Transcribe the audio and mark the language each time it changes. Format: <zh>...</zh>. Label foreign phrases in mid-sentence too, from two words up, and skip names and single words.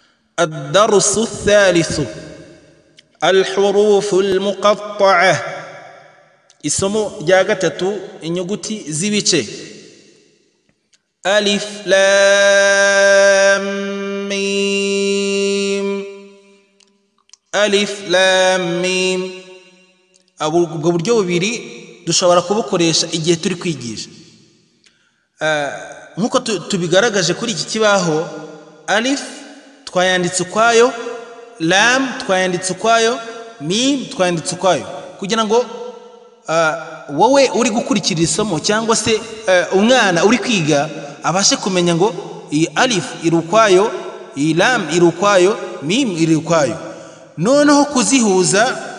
<ar>الدرس الثالث الحروف المقطعة</ar> <rw>Isomo rya gatatu inyuguti z'ibice</rw> <ar>ألف لام ميم ألف لام ميم</ar> <rw>ubwo buryo bubiri dushobora kubukoresha igihe turi kwigisha nkuko tubigaragaje kuri iki kibaho alif twayanditse ukwayo lam twayanditse ukwayo mim twayanditse ukwayo kugira ngo wowe uri gukurikira isomo cyangwa se umwana uri kwiga abashe kumenya ngo iyi alif iri ukwayo iyi lam iri ukwayo mim iri ukwayo noneho kuzihuza</rw>